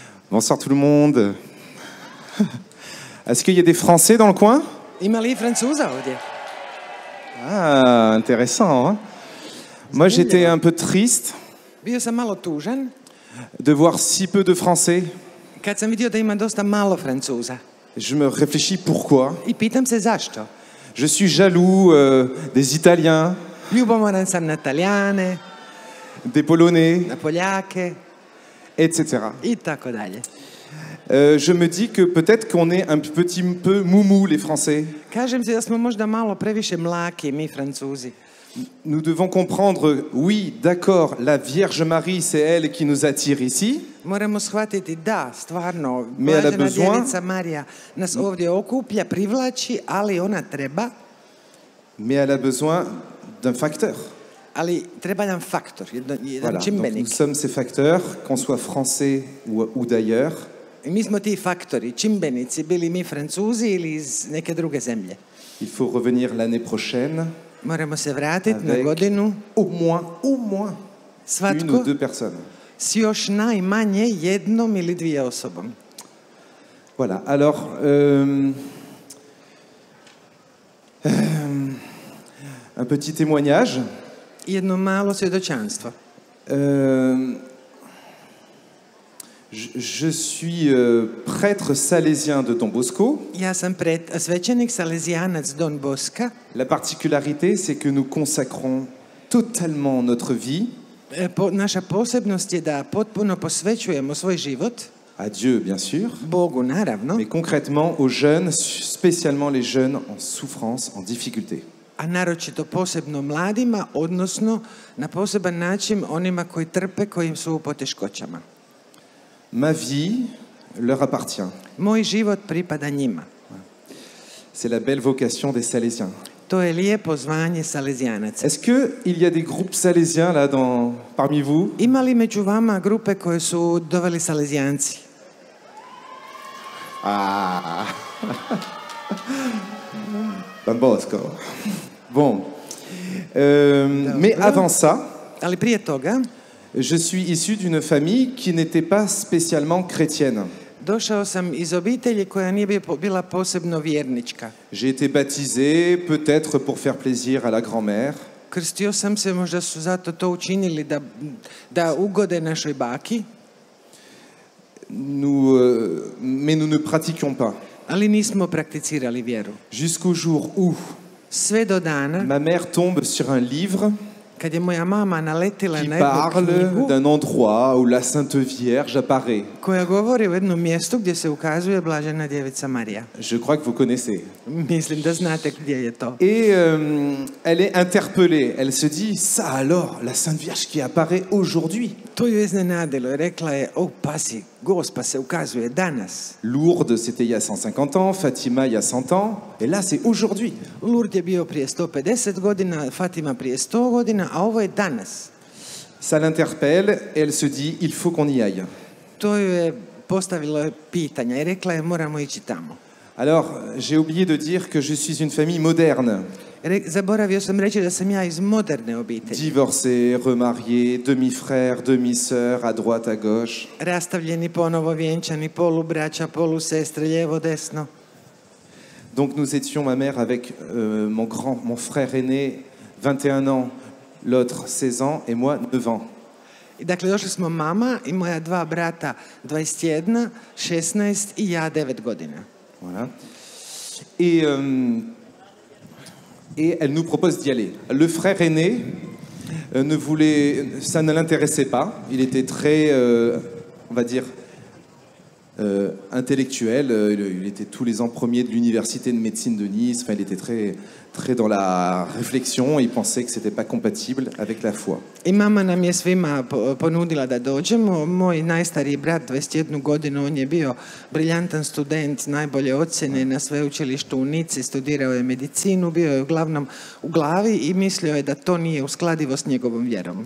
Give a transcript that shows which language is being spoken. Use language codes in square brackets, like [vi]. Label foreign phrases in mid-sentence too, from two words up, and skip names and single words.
[fr] Bonsoir tout le monde. Est-ce qu'il y a des Français dans le coin? [hr] Ima li Francuza ovdje? [fr] Ah, intéressant. Hein? Moi, j'étais un peu triste [hr] Bio sam malo tužan [fr] de voir si peu de Français. [hr] kad sam vidio da ima dosta malo Francuza. [fr] Je me réfléchis pourquoi. [hr] I pitam se zašto. [fr] Je suis jaloux des Italiens, [hr] Ljubomoran sam na Talijane, [fr] des Polonais, [hr] na Poljake [fr] etc. [hr] i tako dalje. [fr] Je me dis que peut-être qu'on est un petit peu moumou, les Français. [hr] Kažem si da smo možda malo previše mlaki, mi Francuzi. [fr] Nous devons comprendre, oui, d'accord, la Vierge Marie, c'est elle qui nous attire ici. [hr] Moramo shvatiti da, stvarno, [fr] Mais elle a [hr] blažena [fr] besoin- [hr] djevica Marija nas ovdje okuplja, privlači, ali ona treba, [fr] Mais elle a besoin d'un facteur. [hr] ali treba nam faktor, jedan [fr] Voilà. Donc, [hr] čimbenik. [fr] nous sommes ces facteurs, qu'on soit français ou d'ailleurs. [hr] I mi smo ti faktori, čimbenici, bili mi Francuzi ili iz neke druge zemlje. [fr] Il faut revenir l'année prochaine [hr] Moramo se vratiti na [fr] avec [hr] godinu, [fr] au moins une ou [hr] svatko [fr] deux personnes. [hr] s još najmanje jednom ili dvije osobom. [fr] Voilà. Alors, un petit témoignage. [hr] Jedno malo svjedočanstvo. [fr] Je suis prêtre salésien de Don Bosco. [hr] Ja sam svećenik salezijanac Don Boska. [fr] La particularité, c'est que nous consacrons totalement notre vie [hr] Naša posebnost je da potpuno posvećujemo svoj život [fr] à Dieu, bien sûr, [hr] Bogu, naravno, [fr] mais concrètement aux jeunes, spécialement les jeunes en souffrance, en difficulté. [hr] a naročito posebno mladima, odnosno na poseban način onima koji trpe, koji su u poteškoćama. [fr] Ma vie leur appartient. [hr] Moj život pripada njima. [fr] C'est la belle vocation des Salésiens. [hr] To je lijepo zvanje salezijanaca. [fr] Est-ce qu'il y a des groupes salésiens là parmi vous? [hr] Ima li među vama grupe koje su doveli salezijanci? [fr] Ah Don Bosco. Bon. Mais avant ça, [hr] Ali prije toga, [fr] je suis issu d'une famille qui n'était pas spécialement chrétienne. [hr] došao sam iz obitelji koja nije bila posebno vjernička. [fr] J'ai été baptisé peut-être pour faire plaisir à la grand-mère. [hr] Krstio sam se, možda su zato to učinili da ugode našoj baki, [fr] Mais nous ne pratiquions pas. [hr] ali nismo prakticirali vjeru. [fr] Jusqu'au jour où [hr] Sve do dana, [fr] ma mère tombe sur un livre [hr] kad je moja mama naletila [fr] qui [hr] na jednu [fr] parle [hr] knjigu [fr] d'un endroit où la Sainte Vierge apparaît. [hr] koja govori o jednom mjestu gdje se ukazuje blažena djevica Marija. [fr] Je crois que vous connaissez. [hr] Mislim da znate gdje je to. [fr] Et elle est interpellée. Elle se dit, ça alors, la Sainte Vierge qui apparaît aujourd'hui. [hr] To ju je iznenadilo i rekla je, pazi, Gospa se ukazuje danas. [fr] Lourdes, c'était il y a 150 ans, Fatima il y a 100 ans, et là c'est aujourd'hui. [hr] Lourdes je bio prije 150 godina, Fatima prije 100 godina, a ovo je danas. [fr] Ça l'interpelle et elle se dit, il faut qu'on y aille. [hr] To ju je postavilo pitanja i rekla je, moramo ići tamo. [fr] Alors, j'ai oublié de dire que je suis une famille moderne. [hr] Zaboravio sam reći da sam ja iz moderne obitelji. [fr] Divorcés, remariés, demi-frères, demi-sœurs, à droite, à gauche. [hr] Rastavljeni, ponovo vjenčani, polubraća, polusestre, lijevo, desno. [fr] Donc nous étions, ma mère avec mon frère aîné, 21 ans, l'autre 16 ans, et moi 9 ans. [hr] I dakle, došli smo mama i moja dva brata, 21, 16 i ja 9 godina. [fr] Voilà. Et elle nous propose d'y aller. Le frère aîné ça ne l'intéressait pas. Il était très, on va dire, intellectuel. Il était tous les ans premier de l'université de médecine de Nice. Enfin, il était très, très dans la réflexion. Il pensait que c'était pas compatible avec la foi. [hr] I mama nam je svima ponudila da dođemo. Moj najstariji brat, 21 godinu, on je bio briljantan student, najbolje ocjene na sveučilištu u Nici, studirao je medicinu, bio je uglavnom u glavi i mislio je da to nije uskladivo s njegovom vjerom.